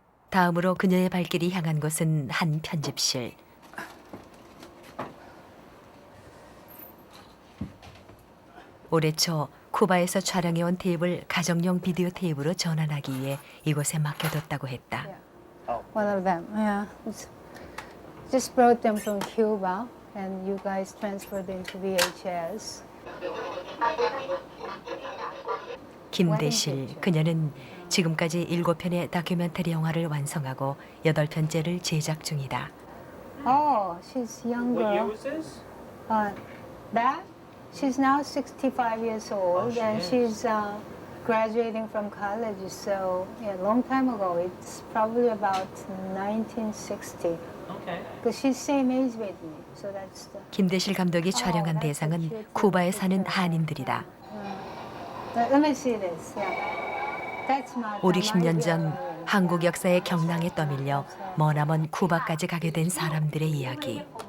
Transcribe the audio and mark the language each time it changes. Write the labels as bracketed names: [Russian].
[Korean] 다음으로 그녀의 발길이 향한 곳은 한 편집실. 올해 초 쿠바에서 촬영해온 테이프를 가정용 비디오 테이프로 전환하기 위해 이곳에 맡겨뒀다고 했다. [English] One of them, yeah. Just brought them from Cuba, and you guys transferred them to VHS. [Korean] 김대실, 그녀는 지금까지 7편의 다큐멘터리 영화를 완성하고 8편째를 제작 중이다. [English] Oh, she's younger. What year was this? That? She's now 65 years old, and she's graduating from college. So, yeah, a long time ago. It's probably about 1960. Okay. Because she's same age with me. So that's the. [Korean] 김대실 감독이 촬영한 대상은 쿠바에 사는 한인들이다. [English] Let me see this. Yeah. That's my. [Korean] 5, 60년 전 한국 역사의 경랑에 떠밀려 머나먼 쿠바까지 가게 된 사람들의 이야기.